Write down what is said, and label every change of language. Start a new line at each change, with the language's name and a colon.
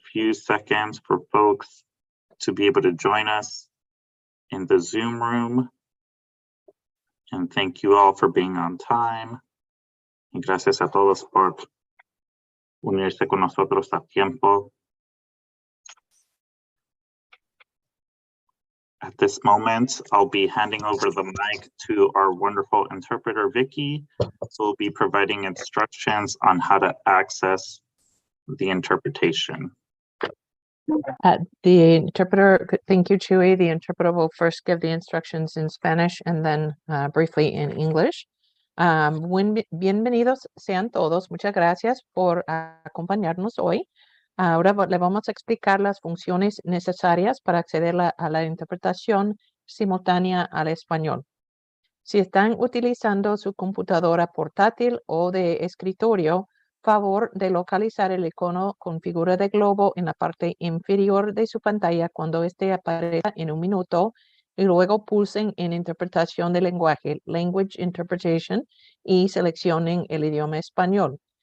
English: few seconds for folks to be able to join us in the Zoom room. And thank you all for being on time.
Spanish: Y gracias a todos por unirse con nosotros a tiempo.
English: At this moment, I'll be handing over the mic to our wonderful interpreter, Vicky, who will be providing instructions on how to access the interpretation. The interpreter, thank you, Chuy. The interpreter will first give the instructions in Spanish and then briefly in English.
Spanish: Bienvenidos sean todos. Muchas gracias por acompañarnos hoy. Ahora le vamos a explicar las funciones necesarias para acceder a la interpretación simultánea al español. Si están utilizando su computadora portátil o de escritorio, favor de localizar el icono con figura de globo en la parte inferior de su pantalla cuando este aparezca en un minuto y luego pulsen en interpretación de lenguaje, Language Interpretation, y seleccionen el idioma español.